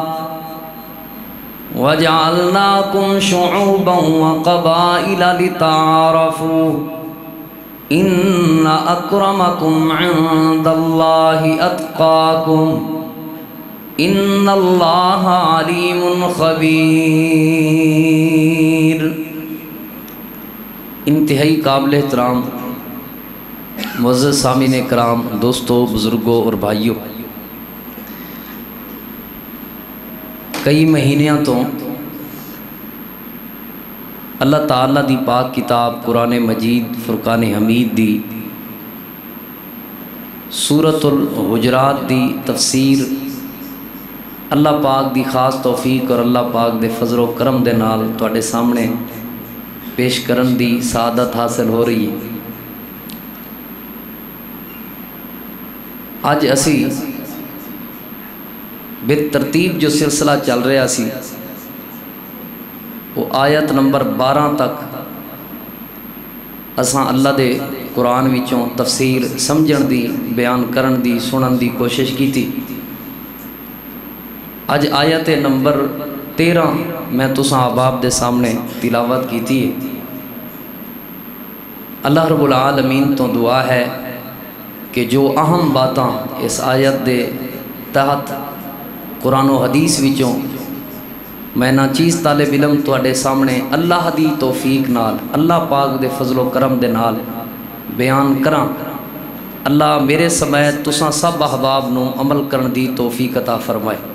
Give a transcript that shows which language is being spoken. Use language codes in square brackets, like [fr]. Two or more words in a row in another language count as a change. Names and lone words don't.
[ar] وَجَعَلْنَاكُمْ شُعُوبًا وَقَبَائِلَ لِتَعَارَفُوا إِنَّ أَكْرَمَكُمْ عِندَ اللَّهِ أَتْقَاكُمْ إِنَّ اللَّهَ عَلِيمٌ خَبِيرٌ۔ [ur] انتہائی قابل احترام معزز سامعین کرام، دوستو، بزرگوں اور بھائیوں، کئی مہینیاں تو [pa] اللہ تعالیٰ دی پاک کتاب قرآن مجید فرقان حمید دی سورۃ الحجرات دی تفسیر اللہ پاک دی خاص توفیق اور اللہ پاک دے فضل و کرم دے نال تواڈے سامنے پیش کرن دی سعادت حاصل ہو رہی ہے۔ اج اسی بے ترتیب جو سلسلہ چل رہا سی وہ آیت نمبر 12 تک اساں اللہ دے قرآن وچوں تفسیر سمجھن دی، بیان کرن دی، سنن دی کوشش کی تھی۔ اج آیت نمبر 13 میں تساں احباب دے سامنے تلاوت کی تھی۔ اللہ رب العالمین تو دعا ہے کہ جو اہم باتاں اس آیت دے تحت قرآن و حدیث وچوں میں نا چیز طالب علم تواڈے سامنے اللہ دی توفیق نال، اللہ پاک دے فضل و کرم دے نال بیان کراں، اللہ میرے سمیت تساں سب احباب نو عمل کرن دی توفیق عطا فرمائے۔